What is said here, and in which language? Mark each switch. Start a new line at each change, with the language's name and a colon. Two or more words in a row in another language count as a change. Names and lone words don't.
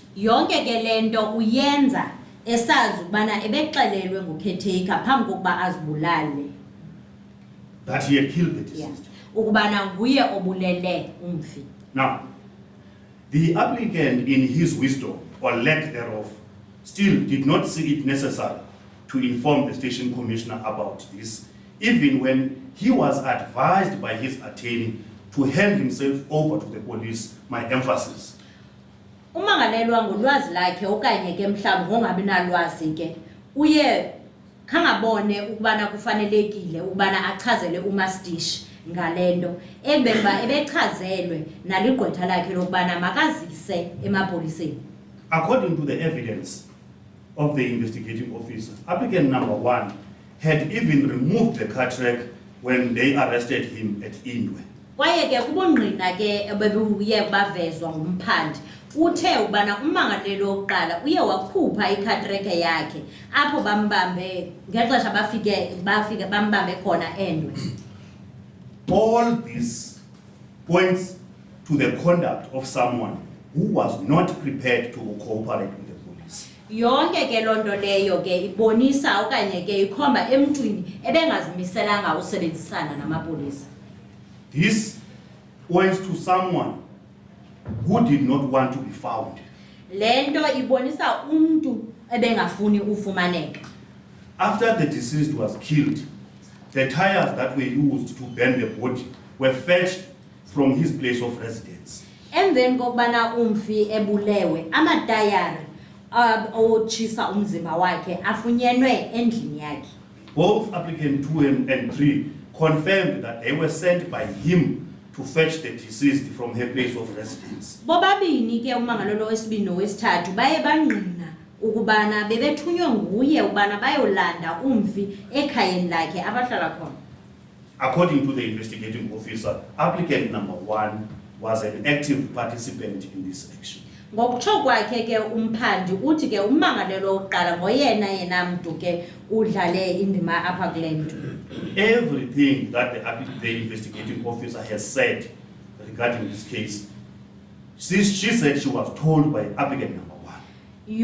Xhosa: Yonke ke lento uyenza esazi ukubana ebexelelwe ngucaretaker phambi kokuba azibulale.
English: That he had killed the deceased.
Xhosa: Ukubana nguye obulele umfi.
English: Now, the applicant in his wisdom or lack thereof still did not see it necessary to inform the station commissioner about this, even when he was advised by his attorney to hand himself over to the police, my emphasis.
Xhosa: Umangalelwa ngolwazi lakhe okanye ke mhlawumbe ngongabi nalwazi ke uye khangabone ukubana kufanelekile ukubana achazele umastish ngalento ebemba ebechazelwe naligqwetha lakhe lokubana makazise emapoliseni.
English: According to the evidence of the investigating officer, applicant number 1 had even removed the car track when they arrested him at Indwe.
Xhosa: Kwaye ke kubungqina ke ebebuye bavezwa ngumphandi uthe ubana umangalelo oqala uye wakhupha i-
English: car track
Xhosa: yakhe apho bambambe ngexesha bafike bambambe khona Endwe.
English: All this points to the conduct of someone who was not prepared to cooperate with the police.
Xhosa: Yonke ke lonto leyo ke ibonisa okanye ke ikhomba emntwini ebengazimiselanga usebenzisana namapolisa.
English: This points to someone who did not want to be found.
Xhosa: Lento ibonisa umuntu ebengafuni ufumaneka.
English: After the deceased was killed, the tires that were used to burn the body were fetched from his place of residence.
Xhosa: Emveni kokubana umfi ebulewe amatayari otshisa umzimba wakhe afunyenwe endlini yakhe.
English: Both applicant 2 and 3 confirmed that they were sent by him to fetch the deceased from her place of residence.
Xhosa: Bobabini ke umangalelo wesibini nowesithathu baye bangqina ukubana bebethunywe nguye ukubana bayolanda umfi ekhayeni lakhe abahlala khona.
English: According to the investigating officer, applicant number 1 was an active participant in this action.
Xhosa: Ngokutsho kwakhe ke umphandi uthi ke umangalelo oqala ngoyena yena mntu ke udlale indima apha kule nto.
English: Everything that the investigating officer has said regarding this case, she said she was told by applicant number 1.